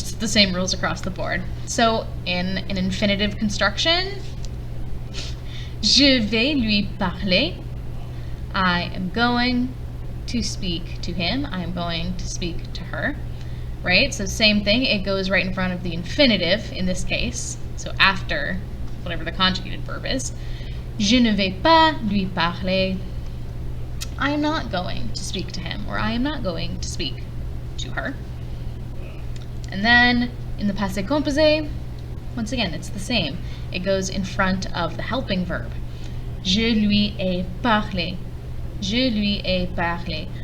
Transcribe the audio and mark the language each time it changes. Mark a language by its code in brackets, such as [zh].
[en] It's the same rules across the board. So, in an infinitive construction, [fr] je vais lui parler. [en] I am going to speak to him. I am going to speak to her. Right? So same thing, it goes right in front of the infinitive in this case. So after whatever the conjugated verb is. [fr] Je ne vais pas lui parler. [en] I am not going to speak to him, or I am not going to speak to her. And then in the passé composé, once again, it's the same. It goes in front of the helping verb. [fr] Je lui ai parlé. Je lui ai parlé.